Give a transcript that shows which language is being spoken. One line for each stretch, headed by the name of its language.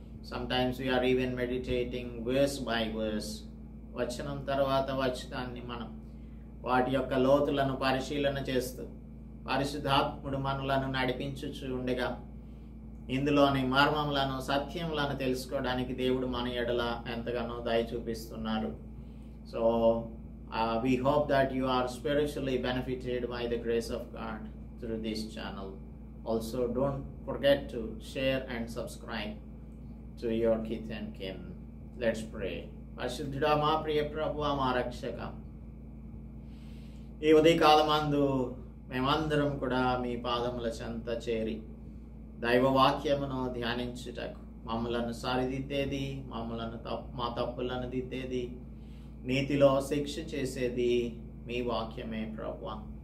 English: sometimes we're even meditating verse by verse,
Telugu: వచనం తర్వాత వచనాన్ని మనం వాటి యొక్క లోతులను పరిశీలన చేస్తూ పరిశుద్ధాత్ముడు మనలను నడిపించుచు ఉండగా ఇందులోని మర్మములను సత్యములను తెలుసుకోవడానికి దేవుడు మన ఎడల ఎంతగానో దయ చూపిస్తున్నారు.
English: So we hope that you are spiritually benefited by the grace of God through this channel. Also, don't forget to share and subscribe to your kith and kin. Let's pray.
Telugu: పరిశుద్ధుడా, మా ప్రియ ప్రభువా, మా రక్షక, ఈ ఉదయకాలమందు మేమందరం కూడా మీ పాదముల చెంత చేరి దైవ వాక్యమును ధ్యానించుటకు మమ్మలను సరిదిద్దేది, మా తప్పులను దిద్దేది, నీతిలో శిక్ష చేసేది మీ వాక్యమే ప్రభువా.